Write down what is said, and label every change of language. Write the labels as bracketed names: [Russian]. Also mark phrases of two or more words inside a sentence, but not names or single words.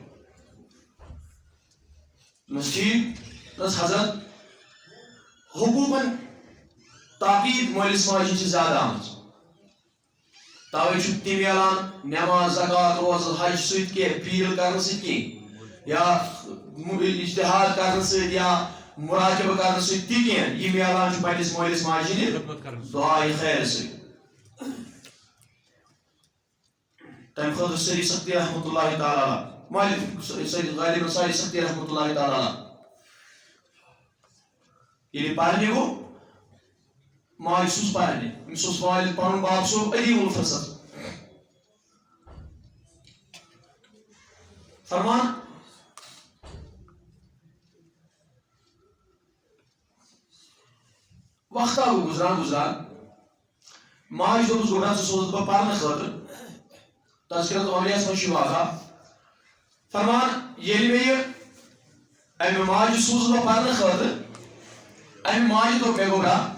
[Kashmiri] دوٚپنَس ٹھیٖک دوٚپنَس حضرت حقوٗقن تاکید مٲلِس ماجہِ ہٕنٛز چھِ زیادٕ آمٕژ تَوَے چھُ تہِ میلان نٮ۪ماز زکات روزٕ حج سۭتۍ کینٛہہ فیٖل کرنہٕ سۭتۍ کینٛہہ یا اجتِہاد کرنہٕ سۭتۍ یا مُراقبہٕ کرنہٕ سۭتۍ تہِ کینٛہہ یہِ میلان چھُ پننِس مٲلِس ماجہِ ہٕنٛدِ دُعایہِ خیرٕ سۭتۍ تمہِ خٲطرٕ سٲری سختی [Arabic] رحمتہ اللہ تعالیٰ علیہ [Kashmiri] مالک غالباً ساری سختی [Arabic] رحمتہ اللہ تعالیٰ علیہ [Kashmiri] ییٚلہِ پرنہِ گوٚو ماجہِ سوٗز پرنہِ أمِس اوس والد پنُن باب صوب [Arabic] علی الفصل [Kashmiri] فرمان وقتا گوٚو گُزران ماجہِ دوٚپُس گۄڈٕ ژٕ سوزُتھ بہٕ پرنہٕ خٲطرٕ تذکرۃ اولیاہس منٛز چھُ واقعہ فرمان ییٚلہِ مےٚ یہِ امہِ ماجہِ سوٗزُس بہٕ پرنہٕ خٲطرٕ امہِ ماجہِ دوٚپ مےٚ گوٚبرا